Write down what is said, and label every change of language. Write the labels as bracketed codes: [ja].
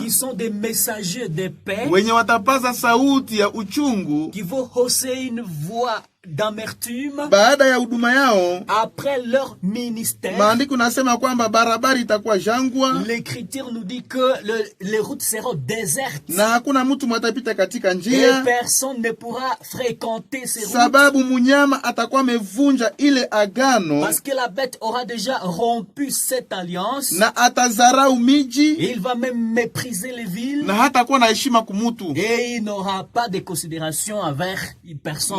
[fr] qui sont des messagers de paix [sw] wenye watapaza sauti ya uchungu [fr] qui vont hausser une voix d'amertume [sw] baada ya huduma yao [fr] après leur ministère. [sw] Maandiko nasema kwamba barabara itakuwa jangwa. [fr] L'Écriture nous dit que les routes seront désertes. [sw] Na hakuna mtu mwatapita katika njia. [fr] Et personne ne pourra fréquenter ces routes. [sw] Sababu munyama atakuwa amevunja ile agano. [fr] Parce que la bête aura déjà rompu cette alliance. [sw] Na atazarau miji. [fr] Et il va même mépriser les villes. [sw] Na hatakuwa na heshima kumutu. [fr] Et il n'aura pas de considération envers personne.